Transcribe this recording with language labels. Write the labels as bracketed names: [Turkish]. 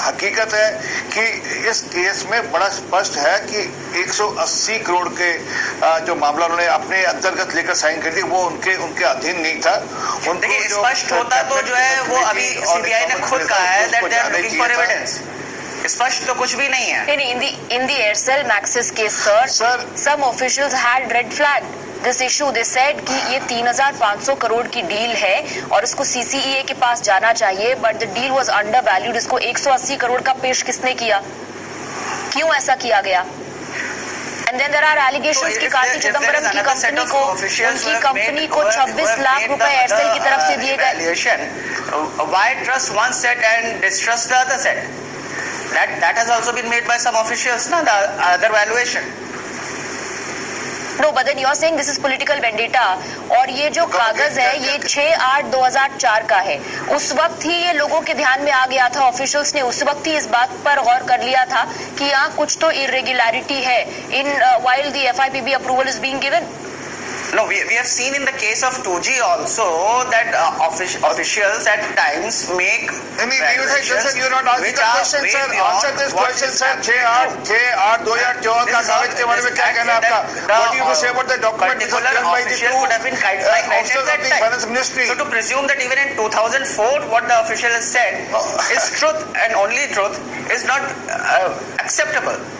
[Hindi] हकीकत है कि इस केस में बड़ा स्पष्ट है कि 180 करोड़ के जो मामला उन्होंने अपने अंतर्गत लेकर साइन कर दी, वो उनके अधीन नहीं था। देखिए स्पष्ट होता तो जो है वो अभी सीबीआई ने खुद कहा है [English] That they are looking for evidence. [Hindi] स्पष्ट तो कुछ भी नहीं है। [English] In the Aircel Maxis case, sir, some officials had red flagged this issue. They said कि ये 3,500 करोड़ की deal है और उसको CCA के पास जाना चाहिए, but the deal was undervalued. [Hindi] इसको 180 करोड़ का पेश किसने किया? क्यों ऐसा किया गया? [English] And then there are allegations [Hindi] कि कार्ति चिदम्बरम की कंपनी को, उनकी कंपनी को 26 लाख रुपए एयरसेल की तरफ से दिए गए। [English] Why trust one set and distrust the other set? That has also been made by some officials, na, the other valuation. No, but then you are saying this is political vendetta. [Hindi] और ये जो कागज है ये 6/8/2004 का है। उस वक्त ही ये लोगों के ध्यान में आ गया था, ऑफिशियल्स ने उस वक्त ही इस बात पर गौर कर लिया था कि यहाँ कुछ तो इरेगुलरिटी है इन [English] while the FIPB approval is being given. No, we have seen in the case of 2G also that officials at times make valuations you're not asking the question, sir. Answer this question, sir. [Hindi] 6/8/2014 का कागज के बारे में क्या कहना है आपका? [English] What do you say about the document particular official would have been cited at that time? So to presume that even in 2004 what the official has said is truth and only truth is not acceptable.